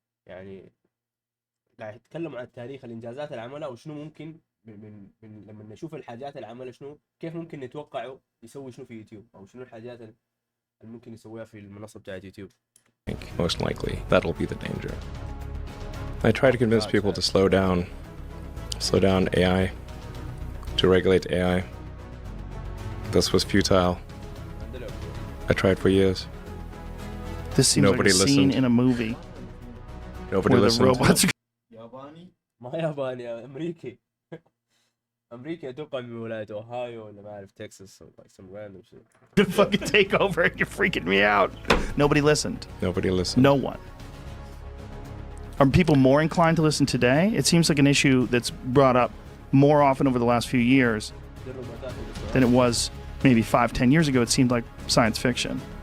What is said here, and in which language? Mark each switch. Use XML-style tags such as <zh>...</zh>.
<ar>يعني قاعد يتكلم عن التاريخ الإنجازات اللي عملها وشنو ممكن من لما نشوف الحاجات اللي عملها شنو كيف ممكن نتوقعه يسوي شنو في يوتيوب أو شنو الحاجات اللي ممكن يسويها في المنصة بتاعت يوتيوب.</ar> <en>Most likely, that'll be the danger. I try to convince people to slow down AI, to regulate AI. This was futile. I tried for years. This seems like a scene in a movie. Nobody listened. The robots.</en> <ar>ياباني؟ ما ياباني، أمريكي. أمريكي أتوقع من ولاية أوهايو ولا ما أعرف تكساس</ar> <en>or like some random shit. To fucking take over, you're freaking me out. Nobody listened. Nobody listened. No one. Are people more inclined to listen today? It seems like an issue that's brought up more often over the last few years than it was maybe 5-10 years ago. It seemed like science fiction.</en>